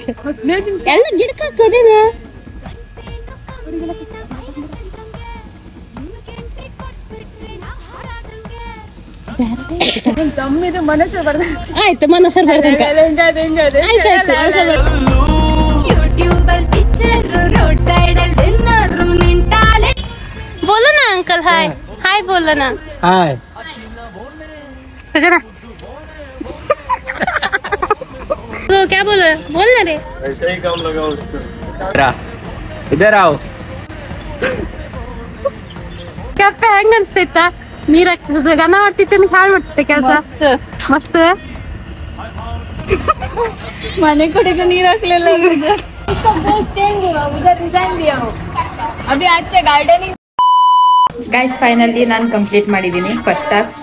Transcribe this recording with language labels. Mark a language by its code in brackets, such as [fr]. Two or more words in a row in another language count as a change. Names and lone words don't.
[kn] ಎಲ್ಲ ಗಿಡಕ್ಕೆ ಹಾಕೋದೇನ? ಆಯ್ತು, ಮನಸ್ಸರ್ ಬರೋ ತನಕ. [hi] बोलो ना अंकल, हाय हाय बोलो ना. हाय तो क्या बोलो, बोलना रे. ऐसे ही काम लगा उसको. इधर आओ. [kn] क्या ಹೆಂಗ್ ಅನ್ಸ್ತಾ? ನೀರ್ ಹಾಕ್ತಿದ್ದೆ, ಗನ ಮಾಡ್ತಿದ್ದೆ, ಹಾಳು ಮಾಡ್ತಿದ್ದೆ ಕೆಲಸ. ಮಸ್ತ್. ಮನೆ ಕಡೆಗೆ ನೀರ್ ಹಾಕ್ಲಿಲ್ಲ. ಅಭಿ ಆಚೆ ಗಾರ್ಡನಿಂಗ್. ಗೈಸ್, ಫೈನಲಿ ನಾನು ಕಂಪ್ಲೀಟ್ ಮಾಡಿದ್ದೀನಿ [en] first task.